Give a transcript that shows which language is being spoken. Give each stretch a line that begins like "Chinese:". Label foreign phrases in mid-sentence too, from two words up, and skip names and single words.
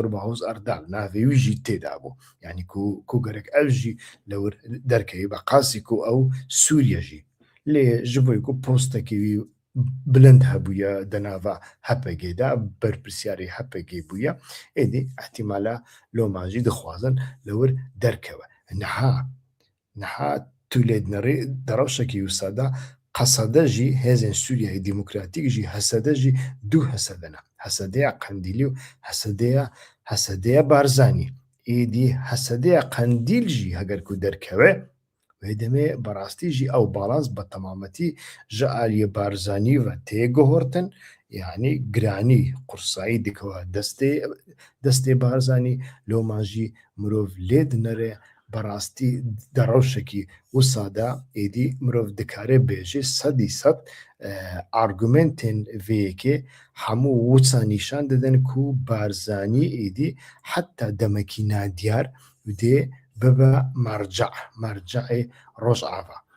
Kurdish: Bahûz Erdal navê wî jî têda bû yanî ku gerek ev jî li wir derkevî be qasî ku ew Sûriye jî lê ji bo ku postekî wî bilind hebûye di nava HPG de berpirsyarê HPG bûye êdî ihtimala loma jî dixwazin li wir derkeve niha tu lê dinêrî di rewşekî wisa de قەسەدە ژی هێزên Sûriyayê Demokratîk jî hesede jî du hesede ne. Hesedeya Qendîlî û hesedeya Barzanî. Êdî hesedeya Qendîl jî heger ku derkeve, wê demê berastî jî ew balans bi temametî ji aliyê Barzanî ve tê guhortin, yanî giranî qursayî dikeve destê Barzanî, loma jî mirov lê dinere berastî di rewşekî wisa de êdî mirov dikare bêje 100% argumentên vê yekê hemû wisa nîşan didin ku Barzanî êdî heta demekî nadiyar dê bibe merceyê Rojava.